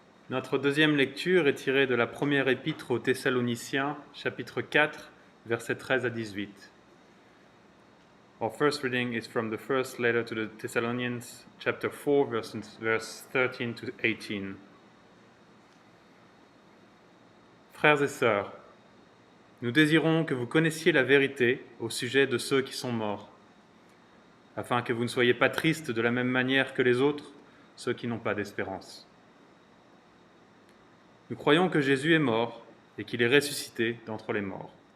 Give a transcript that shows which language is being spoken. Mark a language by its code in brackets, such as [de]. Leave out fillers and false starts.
[fr] Notre deuxième lecture est tirée de la première épître aux Thessaloniciens, chapitre 4, versets 13 à 18. [en] Our first reading is from the first letter to the Thessalonians, chapter 4, verse 13 to 18. [fr] Frères et sœurs, nous désirons que vous connaissiez la vérité au sujet de ceux qui sont morts, afin que vous ne soyez pas tristes de la même manière que les autres, ceux qui n'ont pas d'espérance. Nous croyons que Jésus est mort et qu'il est ressuscité d'entre les morts.